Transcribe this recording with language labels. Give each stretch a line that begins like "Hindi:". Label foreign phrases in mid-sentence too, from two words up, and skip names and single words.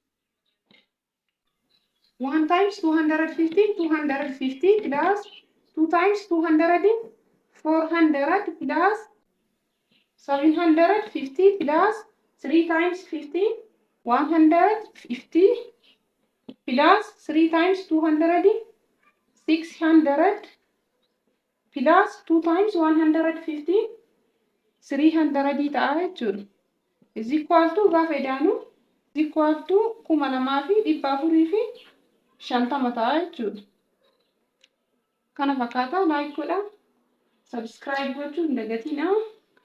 English: 1 times 250 250 plus 2 times 200 400 plus 750 plus 3 times 50 150 plus 3 times 200 600 plus 2 times 150 300
Oromo: ta'a jechuudha.
English: Is equal to
Oromo: gaafa edaanu
English: is equal to 2450
Oromo: ta'a jechuudha. Kana fakkaata like godhaa. Subscribe gochuu hin dagatinaa.